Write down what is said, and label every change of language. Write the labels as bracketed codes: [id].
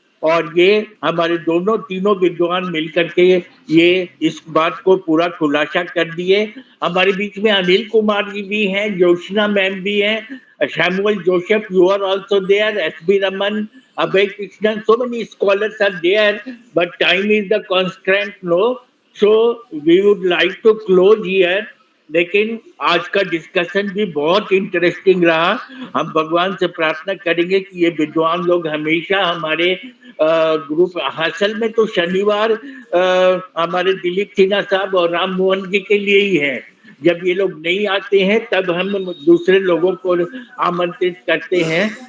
[hi] और ये हमारे तीनों विद्वान मिलकर के ये इस बात को पूरा खुलासा कर दिए। हमारे बीच में अनिल कुमार जी भी हैं, [en] Jyotsna ma'am भी हैं, Samuel Joseph, you are also there, S B Raman, Abhay Krishnan, so many scholars are there, but time is the constraint, no? So we would like to close here. [hi] लेकिन आज का डिस्कशन भी बहुत इंटरेस्टिंग रहा। हम भगवान से प्रार्थना करेंगे कि ये विद्वान लोग हमेशा हमारे ग्रुप, असल में तो शनिवार हमारे दिलीप सिन्हा साहब और राम मोहन जी के लिए ही है। जब ये लोग नहीं आते हैं तब हम दूसरे लोगों को आमंत्रित करते हैं।